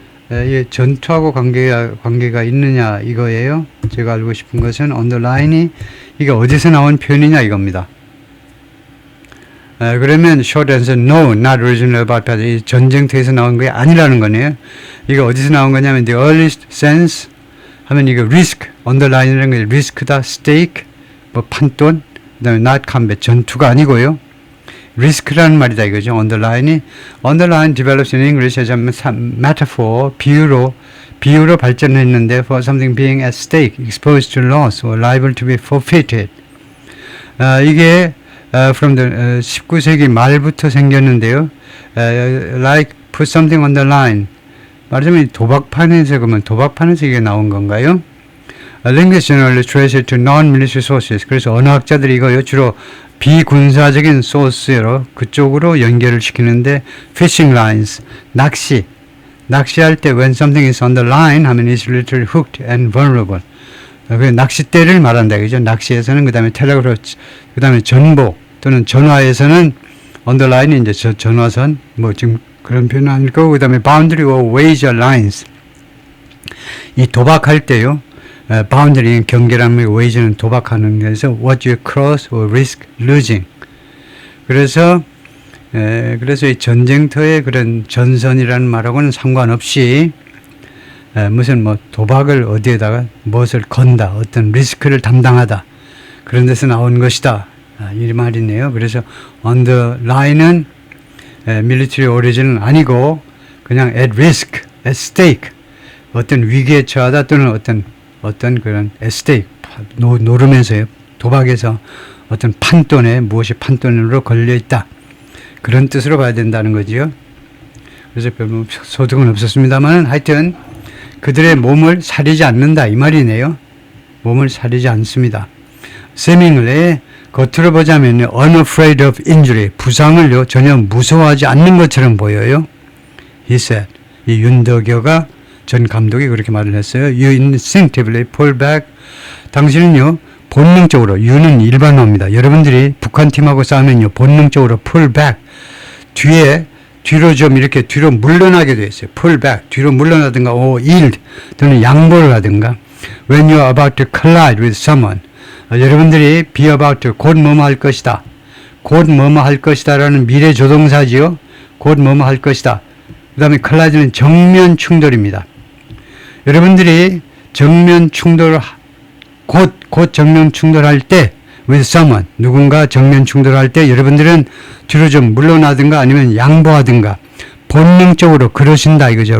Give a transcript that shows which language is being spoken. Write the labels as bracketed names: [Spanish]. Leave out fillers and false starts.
[Korean] 이 전투하고 관계가 있느냐 이거예요. 제가 알고 싶은 것은 on the line이 이게 어디서 나온 표현이냐 이겁니다. [English] 그러면 short answer no, not originally about battle. [Korean] 이 전쟁터에서 나온 게 아니라는 거네요. 이게 어디서 나온 거냐면 [English] the earliest sense [Korean] 하면 이거 risk, on the line이라는 게 risk다, stake, 뭐 판돈, 그 다음에 [English] not combat, [Korean] 전투가 아니고요. risk라는 말이다 이거죠. [English] on the line이 on the line develops in English as a metaphor, [Korean] 비유로 발전했는데 [English] for something being at stake, exposed to loss or liable to be forfeited. [Korean] 이게 from the 19세기 말부터 생겼는데요. [English] like put something on the line. [Korean] 말하자면 도박판에서 그러면 도박판에서 이게 나온 건가요? [English] Linguists generally trace it to non-military sources. [Korean] 그래서 언어학자들이 이거 주로 비군사적인 소스로 그쪽으로 연결을 시키는데 [English] fishing lines, [Korean] 낚시할 때 [English] when something is on the line 하면 it's literally hooked and vulnerable. [Korean] 그 낚싯대를 말한다 그죠? 낚시에서는 그 다음에 텔레그래프, 그 다음에 전보 또는 전화에서는 on the line이 이제 전화선 뭐 지금 그런 표현은 아닐 거고 그 다음에 [English] boundary or wager lines. [Korean] 이 도박할 때요. boundary는 경계라는 거, wager는 도박하는 거에서 [English] what you cross or risk losing. [Korean] 그래서 이 전쟁터의 그런 전선이라는 말하고는 상관없이 무슨 뭐 도박을 어디에다가 무엇을 건다, 어떤 리스크를 담당하다 그런 데서 나온 것이다 이 말이네요. 그래서 on the line은 [English] military origin [Korean] 은 아니고 그냥 [English] at risk, at stake [Korean] 어떤 위기에 처하다 또는 어떤 그런 at stake 노르면서요. 도박에서 어떤 판돈에 무엇이 판돈으로 걸려 있다 그런 뜻으로 봐야 된다는 거지요. 그래서 별로 소득은 없었습니다만 하여튼 그들의 몸을 사리지 않는다 이 말이네요. 몸을 사리지 않습니다. 세밍을의 겉으로 보자면 [English] unafraid of injury [Korean] 부상을요 전혀 무서워하지 않는 것처럼 보여요. He said 이 윤덕여가 전 감독이 그렇게 말을 했어요. [English] You instinctively pull back. [Korean] 당신은요 본능적으로 U는 일반어입니다. 여러분들이 북한 팀하고 싸우면요 본능적으로 pull back 뒤로 좀 이렇게 뒤로 물러나게 돼 있어요. pull back 뒤로 물러나든가 yield 또는 양보를 하든가 [English] when you are about to collide with someone [Korean] 여러분들이 be about to 곧 뭐뭐 할 것이다. 곧 뭐뭐 할 것이다 라는 미래 조동사지요. 곧 뭐뭐 할 것이다. 그 다음에 collide는 정면 충돌입니다. 여러분들이 정면 충돌 곧 정면 충돌할 때 [English] with someone [Korean] 누군가 정면 충돌할 때 여러분들은 뒤로 좀 물러나든가 아니면 양보하든가 본능적으로 그러신다 이거죠.